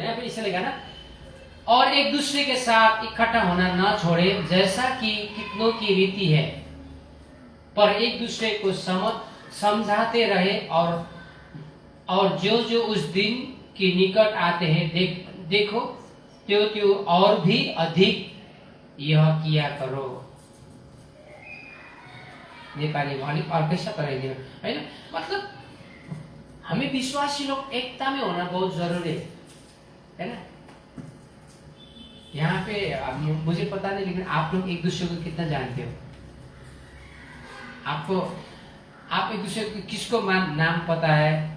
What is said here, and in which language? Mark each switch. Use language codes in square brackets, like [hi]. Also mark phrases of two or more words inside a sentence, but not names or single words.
[hi] यहाँ पे इसे लिखा ना, और एक दूसरे के साथ इकट्ठा होना न छोड़े जैसा कि कितनों की रीति है, पर एक दूसरे को समझाते रहे, और जो जो उस दिन के निकट आते हैं देखो त्यो और भी अधिक यह किया करो। [ne] नेपाली में अलिक अर्कै कराइदिनु हैन। [hi] मतलब हमें विश्वासी लोग एकता में होना बहुत जरूरी है ना। यहाँ पे मुझे पता नहीं, लेकिन आप लोग एक दूसरे को कितना जानते हो? आप एक दूसरे को किसको नाम पता है?